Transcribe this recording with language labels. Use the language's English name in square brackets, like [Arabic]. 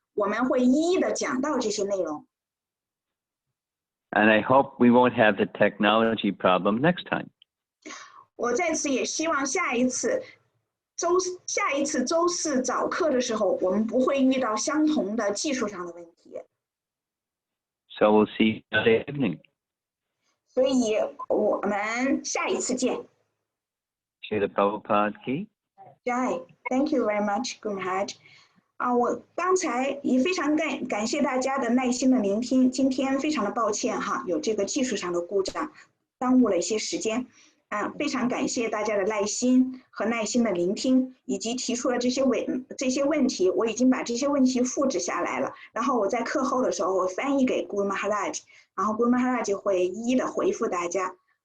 [Chinese] 我们会一一的讲到这些内容。 [English] And I hope we won't have the technology problem next time. [Chinese] 我在此也希望下一次周四早课的时候，我们不会遇到相同的技术上的问题。 [English] So we'll see you Sunday evening. [Chinese] 所以我们下一次见。 [Hindi] Srila Prabhupada ki. [English] Jai, thank you very much, Guru Maharaj. [Chinese] 我刚才也非常感谢大家的耐心的聆听，今天非常的抱歉哈，有这个技术上的故障，耽误了一些时间。非常感谢大家的耐心和耐心的聆听，以及提出了这些问题，我已经把这些问题复制下来了，然后我在课后的时候我翻译给 Guru Maharaj， 然后 Guru Maharaj 会一一的回复大家。